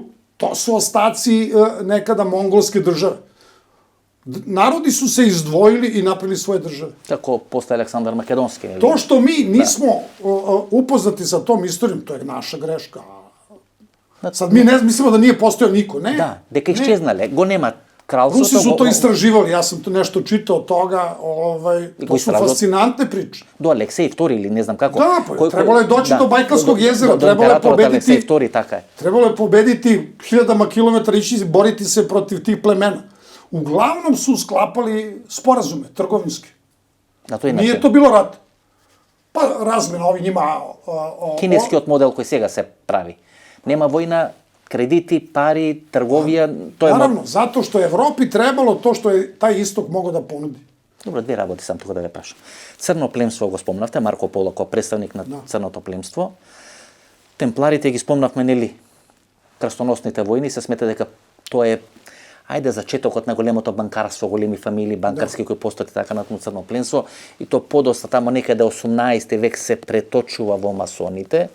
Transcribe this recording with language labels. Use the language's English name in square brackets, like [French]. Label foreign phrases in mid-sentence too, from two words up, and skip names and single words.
[Serbian] To su ostaci nekada mongolske države. Narodi su se izdvojili i napravili svoje države. Tako postaje Aleksandar Makedonski. To što mi nismo upoznati sa tom istorijom, to je naša greška. Sad mi ne mislimo da nije postojao niko, ne. Da, [Macedonian] дека исчезнале, го нема кралството. [Serbian] Руси su to istraživali, ja sam to nešto čitao od toga, to su fascinantne priče. Do Aleksej II ili ne znam kako. Da, trebalo je doći do Bajkalskog jezera, trebalo je pobediti... Trebalo je pobediti 1000 kilometara, ići boriti se protiv tih plemena. Uglavnom su sklapali sporazume, trgovinske. Nije to bilo rat. Pa razmena ovi njima... [Macedonian] Kineskиот модел кој сега се прави. Нема војна, кредити, пари, трговија, тоа е... [Serbian] Наравно, zato što je Evropi trebalo to što je taj istok mogao da ponudi. [Macedonian] Добро, две работи сам тука да ве прашам. Црно племство го спомнавте, Марко Поло како представник на црното племство. темпларите ги спомнавме, нели, крстоносните војни, се смета дека тоа е ајде зачетокот на големото банкарство, големи фамилии банкарски кои постојат така натаму црно пленство, и то подоста тамо некаде 18 век се преточува во масоните.